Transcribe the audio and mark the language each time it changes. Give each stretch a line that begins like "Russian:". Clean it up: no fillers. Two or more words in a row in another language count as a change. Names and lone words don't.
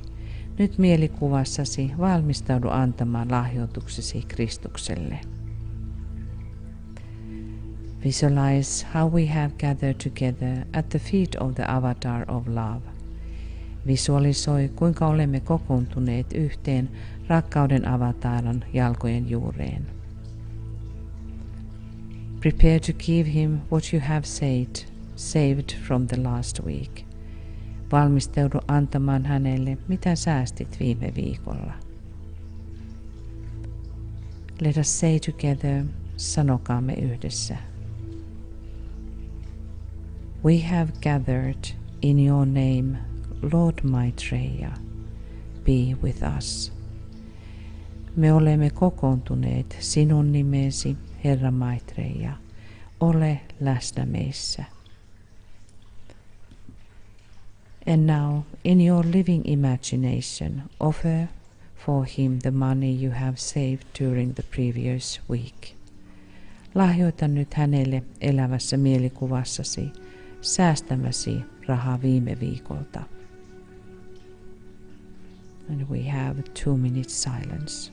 Finnish: Nyt mielikuvassasi valmistaudu antamaan lahjoituksesi Kristukselle.
English: Visualize how we have gathered together at the feet of the avatar of love.
Finnish: Visualisoi, kuinka olemme kokoontuneet yhteen rakkauden avataran jalkojen juureen.
English: Prepare to give him what you have saved from the last week.
Finnish: Valmistaudu antamaan hänelle, mitä säästit viime viikolla.
English: Let us say together,
Finnish: sanokaamme yhdessä.
English: We have gathered in your name, Lord Maitreya, be with us.
Finnish: Me olemme kokoontuneet sinun nimesi, Herra Maitreya, ole läsnä meissä.
English: And now, in your living imagination, offer for him the money you have saved during the previous week.
Finnish: Lahjoita nyt hänelle elävässä mielikuvassasi säästämäsi rahaa viime viikolta.
English: And we have 2 minutes silence.